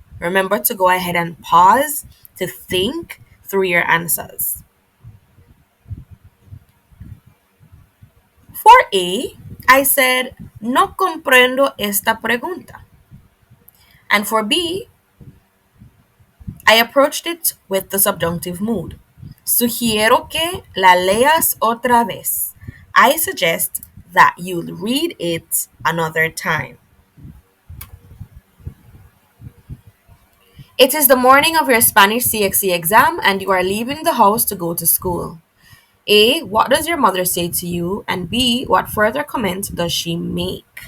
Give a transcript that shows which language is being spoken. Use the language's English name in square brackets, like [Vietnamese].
[English] Remember to go ahead and pause to think through your answers. For A, I said, [Spanish] no comprendo esta pregunta. [English] And for B, I approached it with the subjunctive mood. [Spanish] Sugiero que la leas otra vez. [English] I suggest that you read it another time. It is the morning of your Spanish CXC exam and you are leaving the house to go to school. A, what does your mother say to you? And B, what further comment does she make?